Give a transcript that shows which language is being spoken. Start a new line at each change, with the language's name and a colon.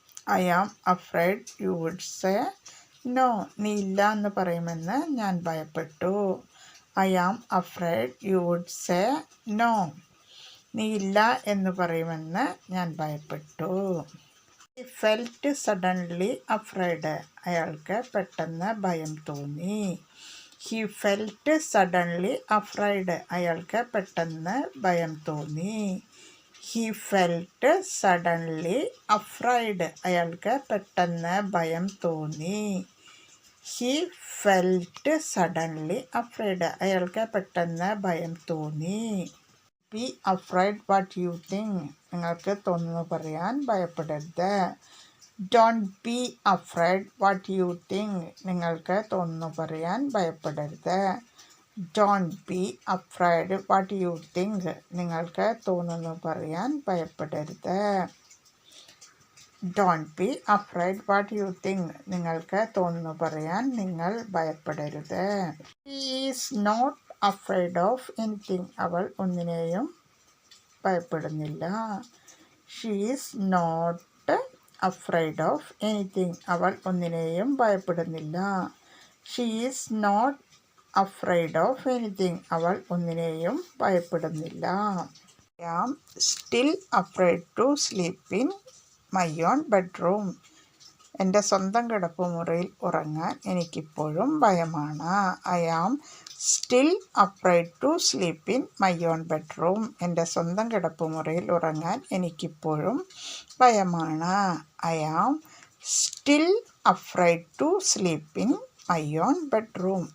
English: I am afraid you would say no.
Malayalam: നീ ഇല്ല എന്ന് പറയുമെന്ന് ഞാൻ ഭയപ്പെട്ടു.
English: I am afraid you would say no.
Malayalam: നീ ഇല്ല എന്ന് പറയുമെന്ന് ഞാൻ ഭയപ്പെട്ടു.
English: He felt suddenly afraid.
Malayalam: അയാൾക്ക് പെട്ടെന്ന് ഭയം തോന്നി.
English: He felt suddenly afraid.
Malayalam: അയാൾക്ക് പെട്ടെന്ന് ഭയം തോന്നി.
English: He felt suddenly afraid.
Malayalam: അയാൾക്ക് പെട്ടെന്ന് ഭയം തോന്നി.
English: He felt suddenly afraid.
Malayalam: അയാൾക്ക് പെട്ടെന്ന് ഭയം തോന്നി.
English: Be afraid what you think.
Malayalam: നിങ്ങൾക്ക് തോന്നുന്നു പറയാൻ ഭയപ്പെടരുത്.
English: Don't be afraid what you think.
Malayalam: നിങ്ങൾക്ക് തോന്നുന്നു പറയാൻ ഭയപ്പെടരുത്.
English: Don't be afraid what you think.
Malayalam: നിങ്ങൾക്ക് തോന്നുന്നു പറയാൻ ഭയപ്പെടരുത്.
English: Don't be afraid what you think.
Malayalam: നിങ്ങൾക്ക് തോന്നുന്നു പറയാൻ നിങ്ങൾ ഭയപ്പെടരുത്.
English: He is not afraid of anything.
Malayalam: അവൾ ഒന്നിനെയും ഭയപ്പെടുന്നില്ല.
English: She is not afraid of anything.
Malayalam: അവൾ ഒന്നിനെയും ഭയപ്പെടുന്നില്ല.
English: She is not afraid of anything.
Malayalam: അവൾ ഒന്നിനെയും ഭയപ്പെടുന്നില്ല.
English: I am still afraid to sleep in my own bedroom.
Malayalam: എൻ്റെ സ്വന്തം കിടപ്പുമുറിയിൽ ഉറങ്ങാൻ എനിക്കിപ്പോഴും ഭയമാണ്.
English: I am still afraid to sleep in my own bedroom.
Malayalam: എൻ്റെ സ്വന്തം കിടപ്പുമുറിയിൽ ഉറങ്ങാൻ എനിക്കിപ്പോഴും ഭയമാണ്.
English: I am still afraid to sleep in my own bedroom.